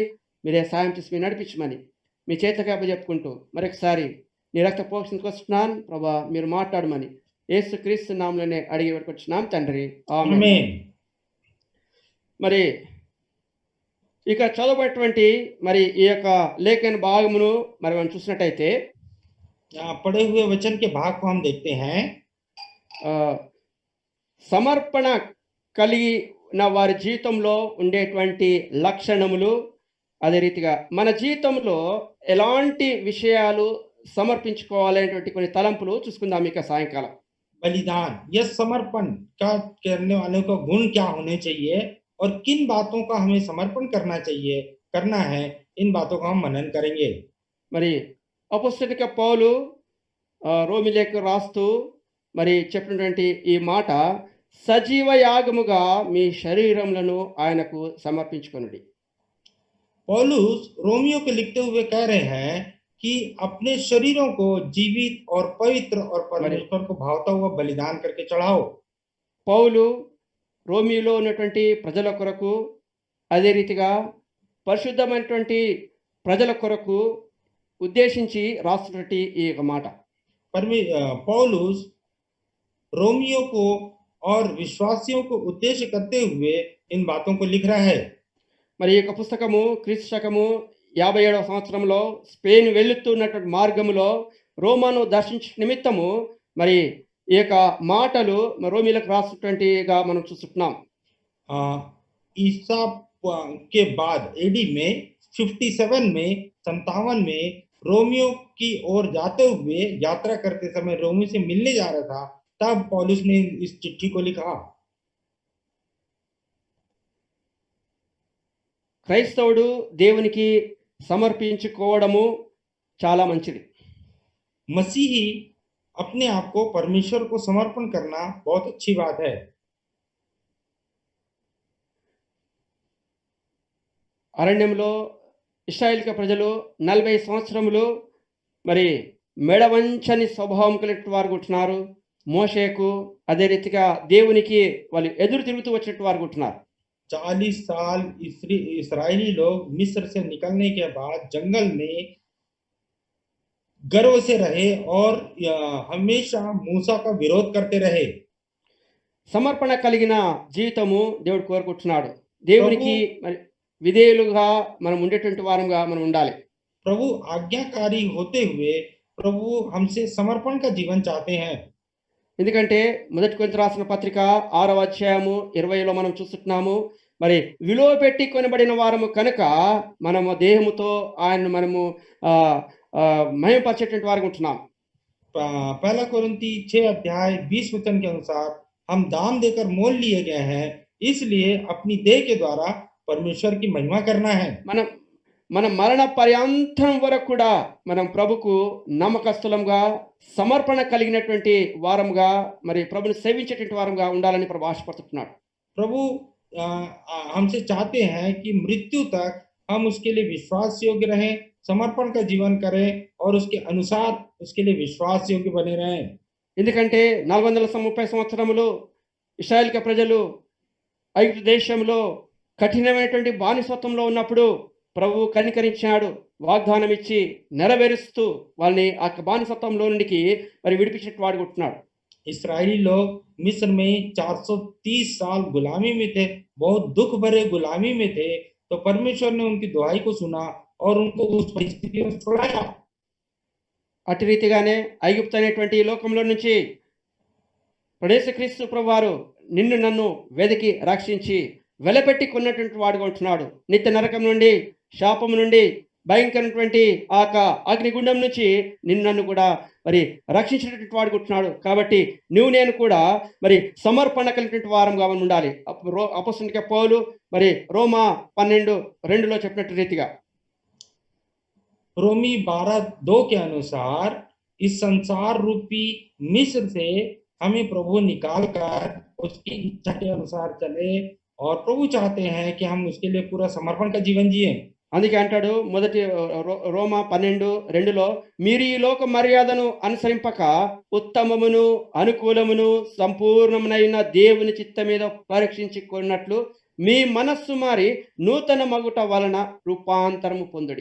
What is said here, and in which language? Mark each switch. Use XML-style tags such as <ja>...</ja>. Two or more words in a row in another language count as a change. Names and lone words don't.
<te>మీరే సాయం చేసి మీరు నడిపించమని మీ చేతకి అప్పచెప్పుకుంటూ మరొకసారి నీ రక్త పోషణకు వస్తున్నాను ప్రభా మీరు మాట్లాడమని యేసు క్రీస్తు నామములోనే అడిగి వచ్చినాం తండ్రి ఆమేన్.</te> <hi>आमीन।</hi> <te>మరి ఇక చదవబడినటువంటి మరి ఈ యొక్క లేఖన భాగమును మరి మనం చూసినట్టయితే</te> <hi>यहाँ पढ़े हुए वचन के भाग को हम देखते हैं।</hi> <te>ఆ, సమర్పణ కలిగిన వారి జీవితంలో ఉండేటువంటి లక్షణములు అదే రీతిగా మన జీవితంలో ఎలాంటి విషయాలు సమర్పించుకోవాలనేటువంటి కొన్ని తలంపులు చూసుకుందాం ఇక సాయంకాలం.</te> <hi>बलिदान यह समर्पण का करने वालों का गुण क्या होने चाहिए और किन बातों का हमें समर्पण करना है, इन बातों का हम मनन करेंगे।</hi> <te>మరి అపొస్తలుడైన పౌలు రోమీయులకు రాస్తూ మరి చెప్పినటువంటి ఈ మాట సజీవ యాగముగా మీ శరీరములను ఆయనకు సమర్పించుకొనుడి.</te> <hi>पौलुस रोमियो को लिखते हुए कह रहे हैं कि अपने शरीरों को जीवित और पवित्र और परमेश्वर को भावता हुआ बलिदान करके चढ़ाओ।</hi> <te>పౌలు రోమియోలో ఉన్నటువంటి ప్రజల కొరకు అదే రీతిగా పరిశుద్ధమైనటువంటి ప్రజల కొరకు ఉద్దేశించి రాస్తున్నటువంటి ఈ యొక్క మాట.</te> <hi>पौलुस रोमियो को और विश्वासियों को उद्देश्य करते हुए इन बातों को लिख रहा है।</hi> <te>మరి ఈ యొక్క పుస్తకము క్రీస్తు శకము 57వ సంవత్సరంలో స్పెయిన్ వెళ్తున్నటువంటి మార్గములో రోమాను దర్శించే నిమిత్తము మరి ఈ యొక్క మాటలు రోమీయులకు రాస్తున్నటువంటిగా మనం చూస్తున్నాం.</te> <hi>ईसा के बाद एडी में 57 में 57 में रोमियो की ओर जाते हुए यात्रा करते समय रोमियो से मिलने जा रहा था, तब पौलुस ने इस चिट्ठी को लिखा।</hi> <te>క్రైస్తవుడు దేవునికి సమర్పించుకోవడము చాలా మంచిది.</te> <hi>मसीही अपने आप को परमेश्वर को समर्पण करना बहुत अच्छी बात है।</hi> <te>అరణ్యంలో ఇశ్రాయేలు ప్రజలు 40 సంవత్సరములు మరి మెడవంచని స్వభావం కలిగిన వారు ఉంటున్నారు. మోషేకు అదే రీతిగా దేవునికి వాళ్ళు ఎదురు తిరుగుతూ వచ్చినట్టు వారు ఉంటున్నారు.</te> <hi>40 साल इसराइली लोग मिस्र से निकलने के बाद जंगल में गर्व से रहे और हमेशा मूसा का विरोध करते रहे।</hi> <te>సమర్పణ కలిగిన జీవితము దేవుడు కోరుకుంటున్నాడు. దేవునికి మరి విధేయులుగా మనం ఉండేటువంటి వారంగా మనం ఉండాలి.</te> <hi>प्रभु आज्ञाकारी होते हुए प्रभु हमसे समर्पण का जीवन चाहते हैं।</hi> <te>ఎందుకంటే మొదటి కొరింథీ రాసిన పత్రిక 6వ అధ్యాయము 20లో మనం చూస్తున్నాము. మరి విలువ పెట్టి కొనబడిన వారము కనుక మనము దేహముతో ఆయనను మనము మహిమపరిచేటువంటి వారు ఉంటున్నాం.</te> <hi>पहला कोरिन्थी 6 अध्याय 20 वचन के अनुसार हम दाम देकर मोल लिए गए हैं, इसलिए अपनी देह के द्वारा परमेश्वर की महिमा करना है।</hi> <te>మన మరణ పర్యంతం వరకు కూడా మనం ప్రభుకు నమ్మకస్తులంగా సమర్పణ కలిగినటువంటి వారంగా మరి ప్రభుని సేవించేటువంటి వారంగా ఉండాలని ప్రభు ఆశపడుతున్నాడు.</te> <hi>प्रभु हमसे चाहते हैं कि मृत्यु तक हम उसके लिए विश्वास योग्य रहें, समर्पण का जीवन करें और उसके अनुसार उसके लिए विश्वास योग्य बने रहें।</hi> <te>ఎందుకంటే 430 సంవత్సరములు ఇశ్రాయేలు ప్రజలు ఐగుప్తు దేశంలో కఠినమైనటువంటి బానిసత్వంలో ఉన్నప్పుడు ప్రభు కనికరించాడు, వాగ్దానం ఇచ్చి నెరవేరుస్తూ వాళ్ళని ఆ బానిసత్వంలో నుండి మరి విడిపించినట్టు వాడు ఉంటున్నాడు.</te> <hi>इस्राएली लोग मिस्र में 430 साल गुलामी में थे, बहुत दुख भरे गुलामी में थे, तो परमेश्वर ने उनकी दुआई को सुना और उनको उस परिस्थिति में छुड़ाया।</hi> <te>అటు రీతిగానే ఐగుప్తు అనేటువంటి లోకంలో నుంచి యేసుక్రీస్తు ప్రభువారు నిన్ను నన్ను వెదికి రక్షించి వెలపెట్టి కొన్నటువంటి వాడుగా ఉంటున్నాడు. నిత్య నరకం నుండి, శాపం నుండి, భయంకరమైనటువంటి ఆ అగ్నిగుండం నుంచి నిన్ను నన్ను కూడా మరి రక్షించినటువంటి వాడుగా ఉంటున్నాడు. కాబట్టి నువ్వు నేను కూడా మరి సమర్పణ కలిగినటువంటి వారంగా ఉండాలి. అపొస్తలుడైన పౌలు మరి రోమా 12:2లో చెప్పినట్టు రీతిగా</te> <hi>रोमी 12:2 के अनुसार इस संसार रूपी मिस्र से हमें प्रभु निकाल कर उसकी इच्छा के अनुसार चले, और प्रभु चाहते हैं कि हम उसके लिए पूरा समर्पण का जीवन जिए।</hi> <te>అందుకే అంటాడు మొదటి రోమా 12:2లో మీరు ఈ లోక మర్యాదను అనుసరింపక ఉత్తమమును అనుకూలమును సంపూర్ణమునైన దేవుని చిత్త మీద పరీక్షించి కొన్నట్లు మీ మనస్సు మారి నూతన మగుట వలన రూపాంతరము పొందుడి.</te>